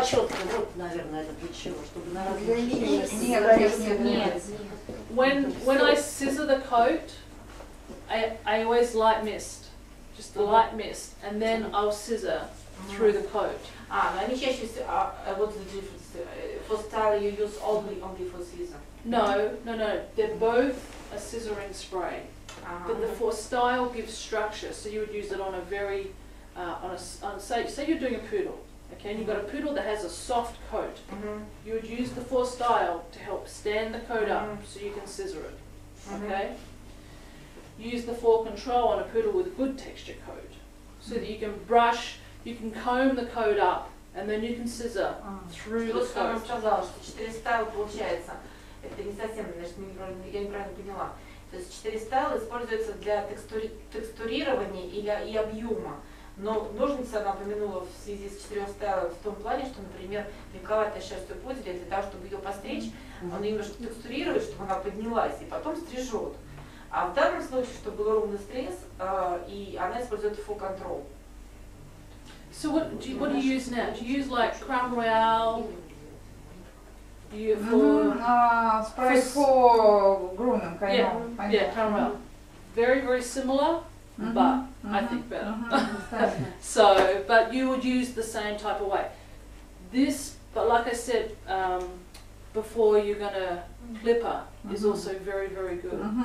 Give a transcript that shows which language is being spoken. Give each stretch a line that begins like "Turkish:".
Russian: Была четко, вот, наверное, это для чего, чтобы на разные Нет.
English: When I scissor the coat, I always light mist, just a light mist, and then I'll scissor through the coat.
Russian: Но они чаще всего,
English: what's the difference? For style you use only for scissor. No, they're both a scissoring spray, but the for style gives structure, so you would use it on a very, say you're doing a poodle, okay, and you've got a poodle that has a soft coat. You would use the for style to help stand the coat up so you can scissor it, okay? Use the for control on a poodle with a good texture coat, so that you can brush, you can comb the coat up, and then you can scissor through the
Russian: Что я вам
English: coat.
Russian: сказала, что 4 стайла получается, это не совсем, значит, я неправильно поняла. То есть 4 стайла используются для текстурирования и объема. Но ножницы она упомянула в связи с 4 стайлами в том плане, что, например, мелковатая шерсть у пуделя, для того, чтобы ее постричь, он ее немножко текстурирует, чтобы она поднялась, и потом стрижет. А в данном случае, чтобы был ровный срез, и она использует full control.
English: So what do you use now? Do you use like Crown Royale? Do you Spray for grooming, yeah, Crown Royale. Very, very similar, but I think better. So, but you would use the same type of way. This, but like I said before, you're gonna clipper is also very, very good.